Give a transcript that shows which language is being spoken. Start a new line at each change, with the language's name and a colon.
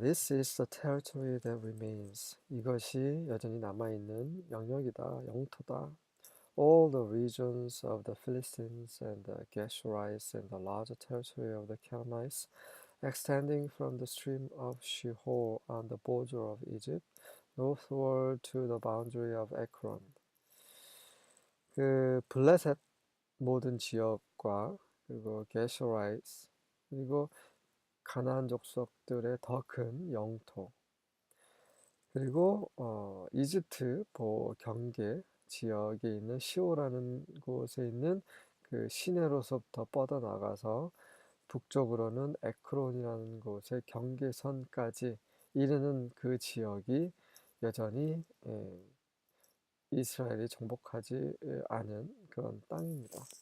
English: This is the territory that remains.
Korean: 이것이 여전히 남아있는 영역이다, 영토다.
English: All the regions of the Philistines and the Geshurites and the larger territory of the Canaanites, extending from the stream of Shihor on the border of Egypt, northward to the boundary of Ekron.
Korean: 그 블레셋 모든 지역과 그리고 게셔라이트 그리고 가나안 족속들의 더 큰 영토, 그리고 이집트 경계 지역에 있는 시오라는 곳에 있는 그 시내로서부터 뻗어나가서 북쪽으로는 에크론이라는 곳의 경계선까지 이르는 그 지역이 여전히 이스라엘이 정복하지 않은 그런 땅입니다.